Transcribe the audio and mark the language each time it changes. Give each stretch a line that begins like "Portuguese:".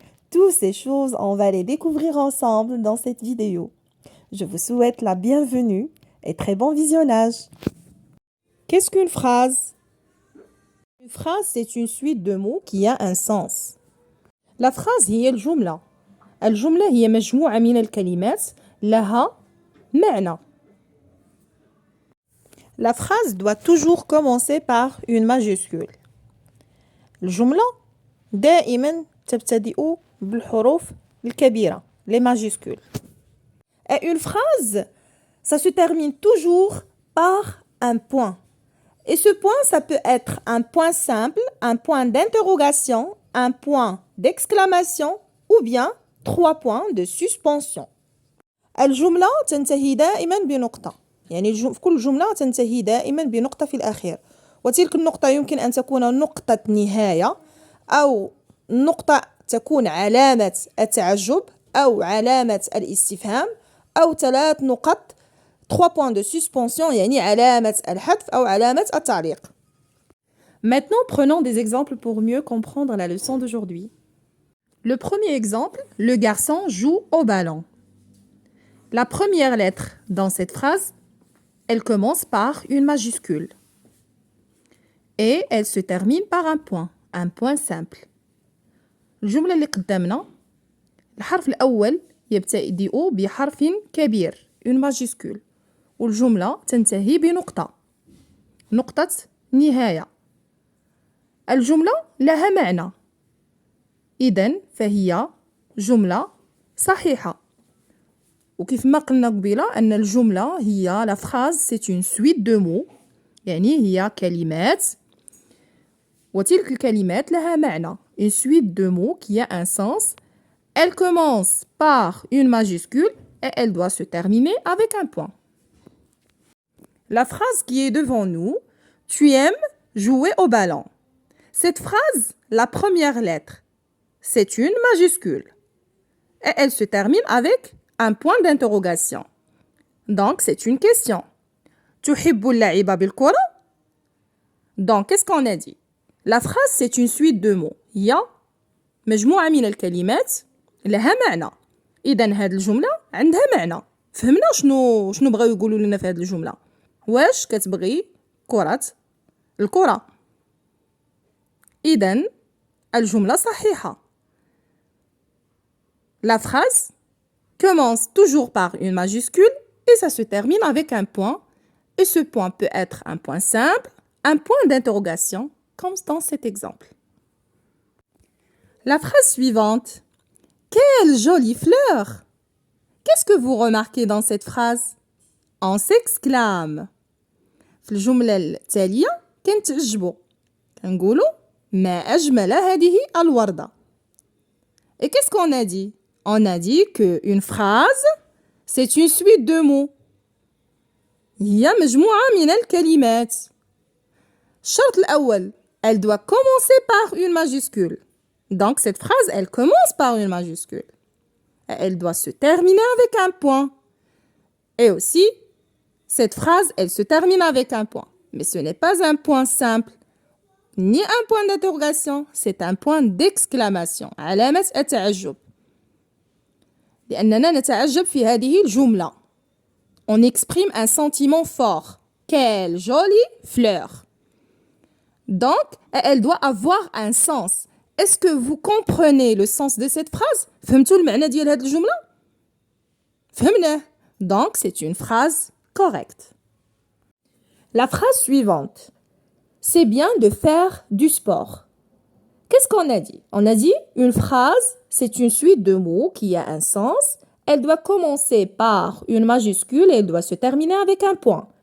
French: Toutes ces choses, on va les découvrir ensemble dans cette vidéo. Je vous souhaite la bienvenue et très bon visionnage. Qu'est-ce qu'une phrase? Une phrase, c'est une suite de mots qui a un sens. La phrase
Arabic: هي الجملة. الجملة هي مجموعة من الكلمات لها معنى.
French: La phrase doit toujours commencer par une majuscule.
Arabic: الجملة دائما تبتدئ بالحروف الكبيرة,
French: les majuscules. Et une phrase, ça se termine toujours par un point. Et ce point, ça peut être un point simple, un point d'interrogation, un point d'exclamation ou bien 3 points de suspension.
Arabic: الجملة تنتهي دائما بنقطة. يعني في كل جملة تنتهي دائما بنقطة في الأخير. وتلك النقطة يمكن أن تكون نقطة نهاية أو نقطة تكون علامة التعجب أو علامة الاستفهام أو 3 نقط
French: 3 points de suspension
Arabic: يعني علامة الحذف أو علامة التعليق.
French: Maintenant, prenons des exemples pour mieux comprendre la leçon d'aujourd'hui. Le premier exemple, le garçon joue au ballon. La première lettre dans cette phrase, elle commence par une majuscule. Et elle se termine par un point simple.
Arabic: الجملة اللي قدامنا الحرف الأول يبتدئ بحرف كبير
French: une majuscule
Arabic: والجملة تنتهي بنقطة نقطة نهاية. الجملة لها معنى إذن فهي جملة صحيحة. وكيف ما قلنا قبيلة أن الجملة هي
French: la phrase c'est une suite de mots
Arabic: يعني هي كلمات وتلك الكلمات لها معنى
French: une suite de mots qui a un sens. Elle commence par une majuscule et elle doit se terminer avec un point. La phrase qui est devant nous, tu aimes jouer au ballon. Cette phrase, la première lettre, c'est une majuscule. Et elle se termine avec un point d'interrogation. Donc, c'est une question.
Arabic: تحب اللعب بالكرة?
French: Donc, qu'est-ce qu'on a dit? La phrase, c'est une suite de mots.
Arabic: هي مجموعة من الكلمات لها معنى. إذن هذه الجملة عندها معنى. فهمنا شنو بغاو يقولوا لنا في هذه الجملة؟ واش كتبغي كرة الكرة؟ إذن الجملة صحيحة.
French: La phrase commence toujours par une majuscule et ça se termine avec un point. Et ce point peut être un point simple, un point d'interrogation, comme dans cet exemple. La phrase suivante. Quelle jolie fleur! Qu'est-ce que vous remarquez dans cette phrase? On s'exclame.
Arabic: في الجملة التالية كنتعجبوا كنقولوا ما أجمل هذه الوردة.
French: Et qu'est-ce qu'on a dit? On a dit qu'une phrase, c'est une suite de mots.
Arabic: هي مجموعة من الكلمات. الشرط الأول,
French: elle doit commencer par une majuscule. Donc cette phrase, elle commence par une majuscule. Et elle doit se terminer avec un point. Et aussi, cette phrase, elle se termine avec un point. Mais ce n'est pas un point simple, ni un point d'interrogation, c'est un point d'exclamation.
Arabic: علامة التعجب. لأننا نتعجب في هذه الجملة.
French: On exprime un sentiment fort. Quelle jolie fleur. Donc, elle doit avoir un sens. Est-ce que vous comprenez le sens de cette phrase?
Arabic: فهمتوا المعنى ديال هذه الجملة؟ فهمناه.
French: Donc, c'est une phrase correcte. La phrase suivante. C'est bien de faire du sport. Qu'est-ce qu'on a dit? On a dit une phrase, c'est une suite de mots qui a un sens. Elle doit commencer par une majuscule et elle doit se terminer avec un point.